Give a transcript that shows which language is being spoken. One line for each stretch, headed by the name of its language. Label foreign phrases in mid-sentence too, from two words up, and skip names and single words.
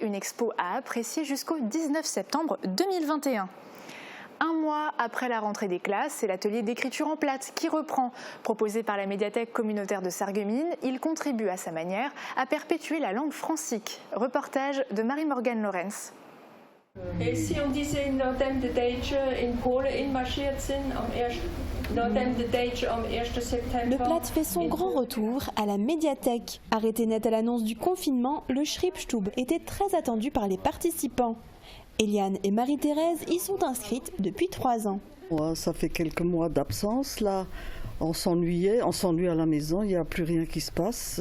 French: Une expo à apprécier jusqu'au 19 septembre 2021. Un mois après la rentrée des classes, c'est l'atelier d'écriture en plate qui reprend. Proposé par la médiathèque communautaire de Sarreguemines, il contribue à sa manière à perpétuer la langue francique. Reportage de Marie-Morgane Lorenz. Et si on disait
German: nachdem die Deutschen in Polen inmarschiert sind, nachdem die Deutschen am 1. September...
French: Le plate fait son grand retour à la médiathèque. Arrêté net à l'annonce du confinement, le Schreibstube était très attendu par les participants. Eliane et Marie-Thérèse y sont inscrites depuis 3 ans. Ouais, ça fait quelques mois d'absence là. On s'ennuie à la maison, il n'y a plus rien qui se passe.